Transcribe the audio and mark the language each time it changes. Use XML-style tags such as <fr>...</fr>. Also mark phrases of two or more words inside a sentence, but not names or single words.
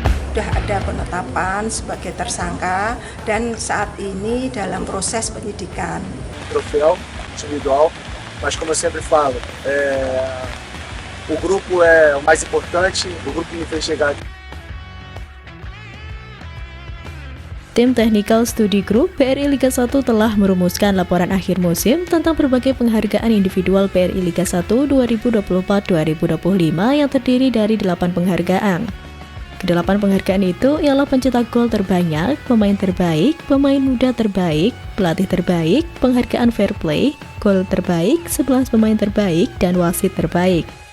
<id>sudah ada penetapan sebagai tersangka dan saat ini dalam proses penyidikan.</id> <pt>Troféu individual, mas como eu sempre falo, o grupo é o mais importante, o grupo que me fez chegar aqui.</pt> <id>Tim Technical Study Group BRI Liga 1 telah merumuskan laporan akhir musim tentang berbagai penghargaan individual BRI Liga 1 2024-2025 yang terdiri dari 8 penghargaan. Kedelapan penghargaan itu ialah pencetak gol terbanyak, pemain terbaik, pemain muda terbaik, pelatih terbaik, penghargaan</id> <en>fair play,</en> <id>gol terbaik, 11 pemain terbaik, dan wasit terbaik.</id>